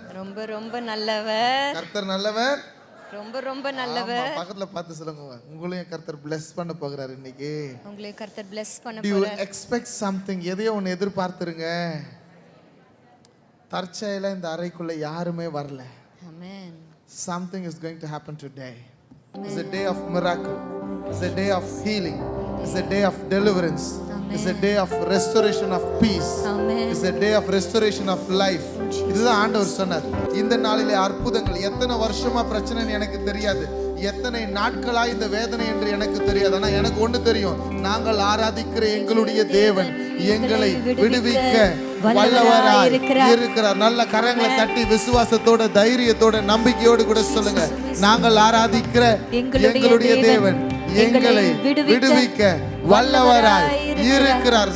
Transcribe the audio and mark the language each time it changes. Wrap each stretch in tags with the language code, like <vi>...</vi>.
<ta>ரொம்ப ரொம்ப நல்லவர். கர்த்தர் நல்லவர், ரொம்ப ரொம்ப நல்லவர். பக்கத்துல பார்த்து சொல்லுங்க, உங்களையும் கர்த்தர் பிளஸ் பண்ண போகிறார் இன்னைக்கு. உங்களையும் கர்த்தர் பிளஸ் பண்ண</ta> <en>Do you</en> <ta>போறார்.</ta> <en>expect something?</en> <ta>எதையோ ஒன்று எதிர்பார்த்துருங்க. தற்செயலா இந்த அறைக்குள்ள யாருமே வரல.</ta> <en>Amen. Something is going to happen today. It's a day of miracle. It's a day of healing. It's a day of deliverance. It's a day of restoration of peace. Amen. It's a day of restoration of life.</en> <ta>இதுதான் ஆண்டவர் சொன்னார். இந்த நாளிலே அற்புதங்கள். எத்தனை வருஷமா பிரச்சனைன்னு எனக்கு தெரியாது, எத்தனை நாட்களா இந்த வேதனை என்று எனக்கு தெரியாது. ஆனா எனக்கு ஒன்று தெரியும், நாங்கள் ஆராதிக்கிற எங்களுடைய தேவன் எங்களை விடுவிக்க வல்லவராய் இருக்கிறார். நல்ல கரங்களை தட்டி விசுவாசத்தோட, தைரியத்தோட, நம்பிக்கையோடு கூட சொல்லுங்க, நாங்கள் ஆராதிக்கிற எங்களுடைய தேவன் எங்களை விடுவிக்க வல்லவராய் இருக்கிறார்.</ta>